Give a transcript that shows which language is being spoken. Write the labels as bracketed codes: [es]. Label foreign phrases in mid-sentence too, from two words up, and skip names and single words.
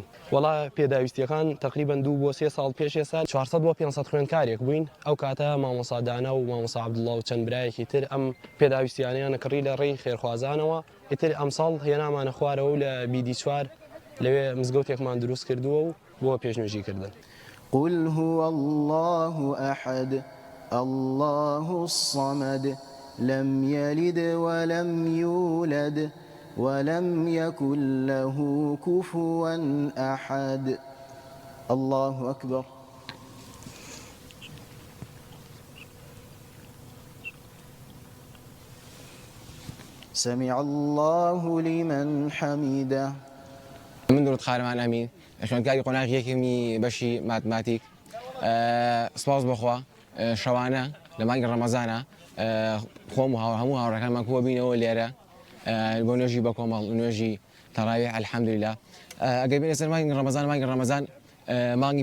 [ckb] وەڵا پێداویستیەکان تقریبان 2 بۆ 3 ساڵ پێش ێستا 400 بۆ 500 خوێندکارێک بووین ئەو کاتە مامۆسادانە و مامۆسا عەبدوڵڵا و چەند برایەکی تر ئەم پێداویستیانیانە کڕی لە ڕێی خێرخوازانەوە ئیتر ئەمساڵ هێنامانە خوارەوە و لە بیدی چوار لەوێ مزگەوتێکمان دروست کردووە و بۆ پێشنوێژی کردن. [ar] قل هو الله أحد الله الصمد لم يلد ولم يولد ولم يكن له كفوا أحد. الله أكبر. سمع الله لمن حمده. [ckb] من درود خارمان ئەمین خوێندکاری قۆناغی یەکێمی بەشی ماتماتیک سپاس بۆخوا شەوانە لە مانگی ڕەمەزانە خۆم و هەموو هاوڕەکانمان کۆ بینەوە لێرە بۆ نوێژی بە کۆمەڵ نوێژی تەراویح الحەمدولله ئەگەر بێنە سەر مانگی ڕەمەزان مانگی